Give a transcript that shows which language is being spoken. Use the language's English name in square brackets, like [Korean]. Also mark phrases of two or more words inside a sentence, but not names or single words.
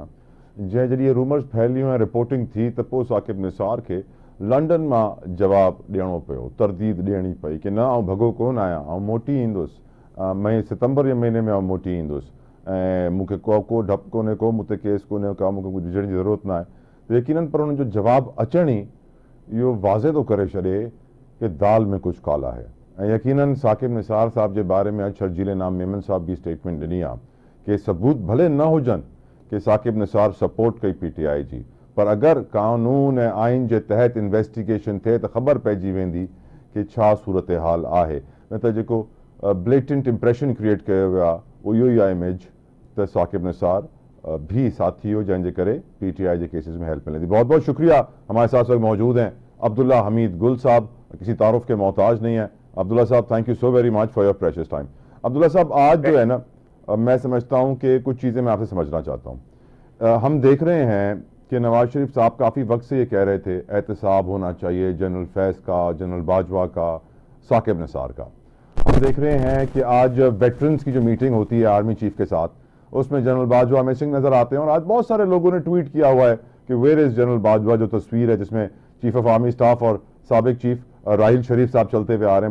[Sindhi] जॾहिं इहे रूमर्स फैलियूं ऐं रिपोर्टिंग थी त पोइ साकिब निसार खे लंडन मां जवाबु ॾियणो पियो, तरदीद ॾियणी पई कि न आउं भॻो कोन आहियां, आउं मोटी ईंदुसि। सितंबर जे महीने में आउं मोटी ईंदुसि ऐं मूंखे को डपु कोन्हे, को मूं ते केस कोन्हे, का मूंखे कुझु ॾिसण जी ज़रूरत न आहे। यकीनन पर हुननि जो जवाबु अचण ई इहो वाज़े थो करे छॾे कि दाल में कुझु [Urdu] کالا ہے. [Sindhi] ऐं यकीनन साकिब निसार साहब जे बारे में शर्जील नाम मेमन साहब बि स्टेटमेंट ॾिनी आहे कि सबूत भले न हुजनि कि साकिब निसार सपोर्ट कई PTI जी, पर अगरि कानून ऐं आइन जे तहत इन्वेस्टिगेशन थिए त ख़बर पइजी वेंदी कि छा सूरत हाल आहे। न त जेको [English] blatant impression create [Sindhi] कयो वियो आहे उहो इहो ई आहे इमेज त साकिब निसार भी साथी हो, जंहिंजे करे PTI [Urdu] کے کیسز میں ہیلپ ملے گی. بہت بہت شکریہ. ہمارے ساتھ وقت موجود ہیں عبداللہ حمید گل صاحب، کسی تعارف کے محتاج نہیں ہے. अब्दुल्ला साहब, [English] Thank you so very much for your precious time. [Urdu] عبداللہ صاحب، آج جو ہے نا، میں سمجھتا ہوں کہ کچھ چیزیں میں آپ سے سمجھنا چاہتا ہوں. ہم دیکھ رہے ہیں کہ نواز شریف صاحب کافی وقت سے یہ کہہ رہے تھے احتساب ہونا چاہیے جنرل فیض کا، جنرل باجوہ کا، ثاقب نثار کا. ہم دیکھ رہے ہیں کہ آج ویٹرنز کی جو میٹنگ ہوتی ہے آرمی چیف کے ساتھ، اس میں جنرل باجوہ مسنگ نظر آتے ہیں اور آج بہت سارے لوگوں نے ٹویٹ کیا ہوا ہے کہ [English] where is [Urdu] جنرل باجوہ، جو تصویر ہے جس میں [English] chief of army staff [Urdu] اور سابق چیف راحیل شریف صاحب چلتے ہوئے آ رہے ہیں.